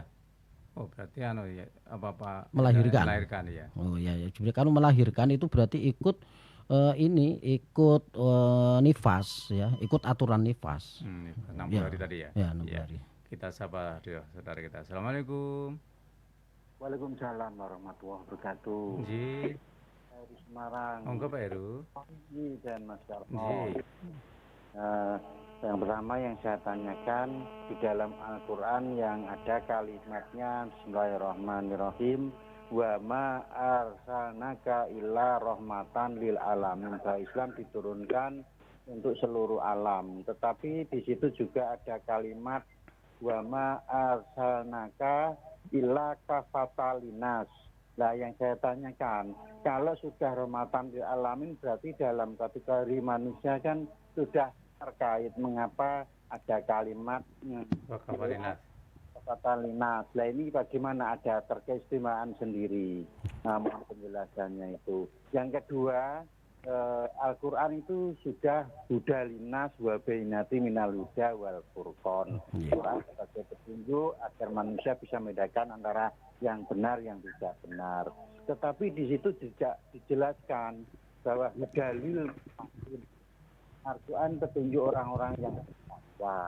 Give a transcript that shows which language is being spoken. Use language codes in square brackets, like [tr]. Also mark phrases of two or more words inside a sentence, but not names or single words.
[id] Oh, berarti melahirkan ya. Oh ya. Jadi kalau melahirkan itu berarti ikut nifas ya, ikut aturan nifas. 60 hari tadi ya. Ya, 60 hari. Kita sapa saudara kita. Assalamualaikum. [ar] وعليكم السلام ورحمة الله وبركاته. [id] Nggih. Semarang. Monggo Pak Heru. Nggih, dan Mas Darmo. Nggih. Yang pertama yang saya tanyakan, di dalam Al-Quran yang ada kalimatnya [ar] بسم الله الرحمن الرحيم، وما أرسلناك إلا رحمة للعالمين, [id] bahwa Islam diturunkan untuk seluruh alam. Tetapi di situ juga ada kalimat [ar] وما أرسلناك إلا كافة للناس. [id] Nah, yang saya tanyakan, kalau sudah [ar] رحمة للعالمين [id] berarti dalam kategori manusia kan sudah terkait mengapa ada kalimat Fatalinas. Nah, ini bagaimana, ada terkeistimewaan sendiri. Nah, mohon penjelasannya itu. Yang kedua, Al-Quran itu sudah [ar] هدى للناس وبينات من الهدى والفرقان. [id] Quran sebagai petunjuk agar manusia bisa membedakan antara yang benar yang tidak benar. Tetapi di situ tidak dijelaskan bahwa hudalil Al-Quran petunjuk orang-orang yang bertakwa.